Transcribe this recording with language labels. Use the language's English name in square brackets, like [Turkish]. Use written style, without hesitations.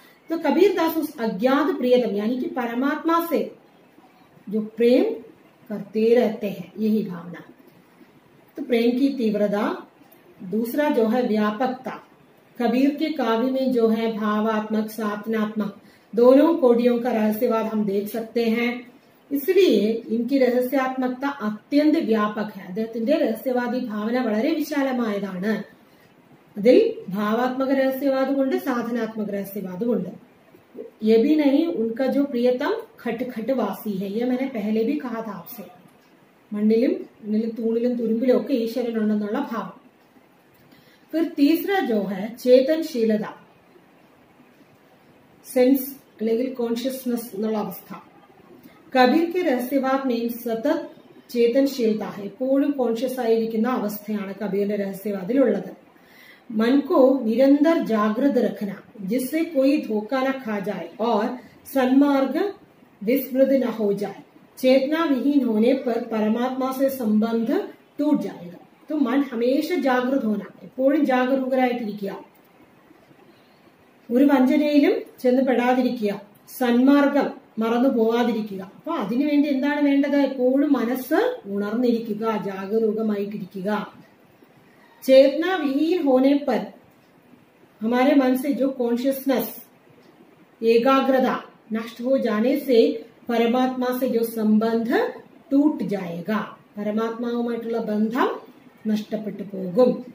[Hindi] तो कबीर दास उस अज्ञात प्रियतम यानी कि परमात्मा से जो प्रेम करते रहते हैं, यही भावना। तो प्रेम की तीव्रता। दूसरा जो है व्यापकता, कबीर के काव्य में जो है भावात्मक साधनात्मक दोनों कोटियों का रहस्यवाद हम देख सकते हैं। इसलिए इनकी रहस्यात्मकता अत्यंत व्यापक है। [Malayalam] അദ്ദേഹത്തിന്റെ रहस्यवादी ഭാവന വളരെ വിശാലമായതാണ്। അതിൽ भावात्मक रहस्यवादമുണ്ട്, സാധനാത്मक रहस्यवादമുണ്ട്। [Hindi] ये भी नहीं, उनका जो प्रियतम खट वासी है, ये मैंने पहले भी कहा था आपसे। [Malayalam] മണ്ണിലും തൂണിലും തുരുമ്പിലും ഒക്കെ ഈശ്വരനുണ്ടെന്നുള്ള ഭാവം। [Hindi] फिर तीसरा जो है चेतनशीलता, सेंस [Malayalam] അല്ലെങ്കിൽ കോൺഷ്യസ്നസ് എന്നുള്ള അവസ്ഥ। കബീർ [Hindi] के रहस्यवाद में सतत चेतनशीलता है, [Malayalam] എപ്പോഴും കോൺഷ്യസ് ആയിരിക്കുന്ന അവസ്ഥയാണ് കബീറിന്റെ रहस्यवादिലുള്ളത്। [Hindi] मन को निरंतर जागृत रखना जिससे कोई धोखा न खा जाए और सन्मार्ग विस्मृत न हो जाए। चेतना विहीन होने पर परमात्मा से संबंध टूट जाएगा। तो मन हमेशा जागृत होना, [Malayalam] എപ്പോഴും ജാഗരൂകരായിട്ടിരിക്കുക, ഒരു വഞ്ചനയിലും ചെന്ന് പെടാതിരിക്കുക, സന്മാർഗം മറന്നു പോവാതിരിക്കുക। അപ്പൊ അതിനുവേണ്ടി എന്താണ് വേണ്ടത്? എപ്പോഴും മനസ്സ് ഉണർന്നിരിക്കുക, ജാഗരൂകമായിട്ടിരിക്കുക। [Hindi] चेतना विहीन होने पर हमारे मन से जो कॉन्शियसनेस एकाग्रता नष्ट हो जाने से परमात्मा से जो संबंध टूट जाएगा, [Malayalam] परमात्माവുമായിട്ടുള്ള ബന്ധം നഷ്ടപ്പെട്ടു പോകും।